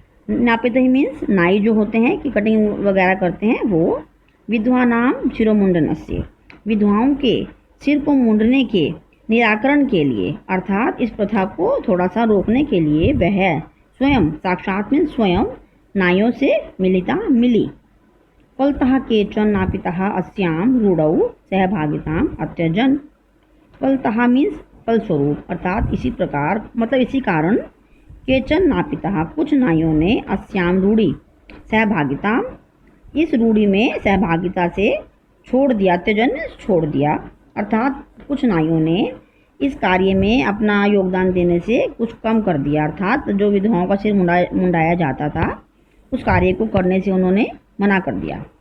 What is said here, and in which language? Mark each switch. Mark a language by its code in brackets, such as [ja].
[hi] नापिता ही means नाई जो होते हैं कि कटिंग वगैरह करते हैं वो। [sa] विधवा नाम शिरोमुंडनस्य, [hi] विधवाओं के सिर को मुंडने के निराकरण के लिए अर्थात इस प्रथा को थोड़ा सा रोकने के लिए वह स्वयं, साक्षात मीन्स स्वयं, नाइयों से मिली। [sa] फलतः केचन नापितः अस्यां रूढ़ौ सहभागिताम् अत्यजन। [hi] फलतः मीन्स फलस्वरूप अर्थात इसी प्रकार, मतलब इसी कारण, [sa] केचन नापितः [hi] कुछ नाइयों ने [sa] अस्याम रूढ़ी सहभागिता, [hi] इस रूढ़ी में सहभागिता से छोड़ दिया, त्यजन छोड़ दिया, अर्थात कुछ नाइयों ने इस कार्य में अपना योगदान देने से कुछ कम कर दिया, अर्थात जो विधवाओं का सिर मुंडाया जाता था उस कार्य को करने से उन्होंने मना कर दिया।